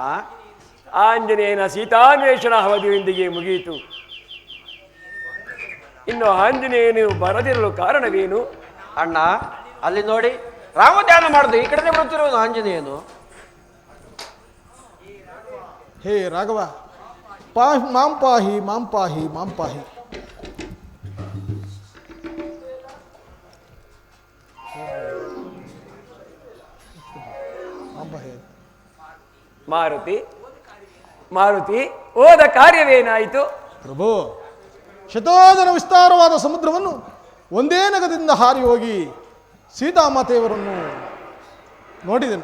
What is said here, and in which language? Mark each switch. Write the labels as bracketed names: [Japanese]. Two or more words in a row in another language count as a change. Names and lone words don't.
[Kannada] ಆಂಜನೇಯನ ಸೀತಾನ್ವೇಷಣ ಅವಧಿಯೊಂದಿಗೆ ಮುಗಿಯಿತು. ಇನ್ನು ಆಂಜನೇಯನು ಬರದಿರಲು ಕಾರಣವೇನು? ಅಣ್ಣ, ಅಲ್ಲಿ ನೋಡಿ, ರಾಮಧ್ಯಾನ ಮಾಡುದು ಈ ಕಡೆ ಬರುತ್ತಿರುವುದು ಆಂಜನೇಯನು. [Sanskrit] ಹೇ ರಾಘವ, ಮಾಂ ಪಾಹಿ ಮಾಂ ಪಾಹಿ ಮಾಂ ಪಾಹಿ. [Kannada] ಮಾರುತಿ ಹೋದ ಕಾರ್ಯವೇನಾಯಿತು? ಪ್ರಭು, ಶತೋದನ ವಿಸ್ತಾರವಾದ ಸಮುದ್ರವನ್ನು ಒಂದೇ ನಗದಿಂದ ಹಾರಿ ಹೋಗಿ ಸೀತಾಮಾತೆಯವರನ್ನು ನೋಡಿದೆನು.